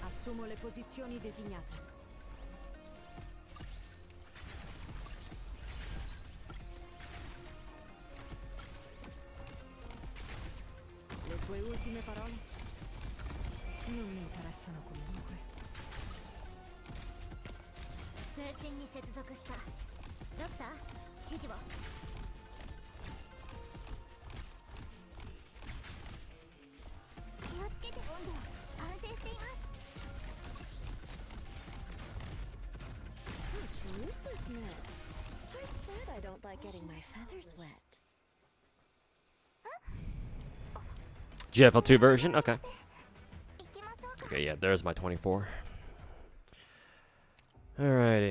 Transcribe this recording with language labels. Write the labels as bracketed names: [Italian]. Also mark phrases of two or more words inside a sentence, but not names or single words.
[Italian] Assumo le posizioni designate. Le tue ultime parole? Non mi interessano comunque. [Japanese] 通信に接続した。ドクター、指示を。気をつけて。温度安定しています。 [English] Ruthlessness. I said I don't like getting my feathers wet. GFL2 version? Okay. Okay, yeah, there's my 24. Alrighty.